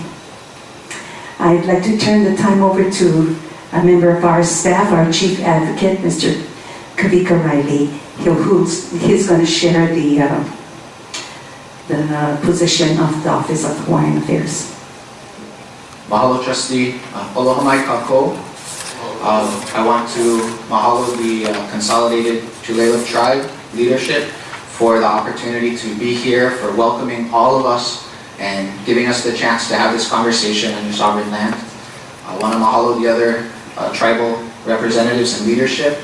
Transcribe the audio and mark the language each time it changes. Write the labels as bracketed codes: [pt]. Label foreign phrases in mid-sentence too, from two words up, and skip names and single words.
[en] I'd like to turn the time over to a member of our staff, our Chief Advocate, Mr. Kavika Riley. He's going to share the position of the Office of Hawaiian Affairs. [haw] Mahalo, Trustee. Aloha mai kakou. [en] I want to mahalo the Consolidated Tulalip Tribe leadership for the opportunity to be here, for welcoming all of us and giving us the chance to have this conversation on your sovereign land. I want to mahalo the other tribal representatives and leadership.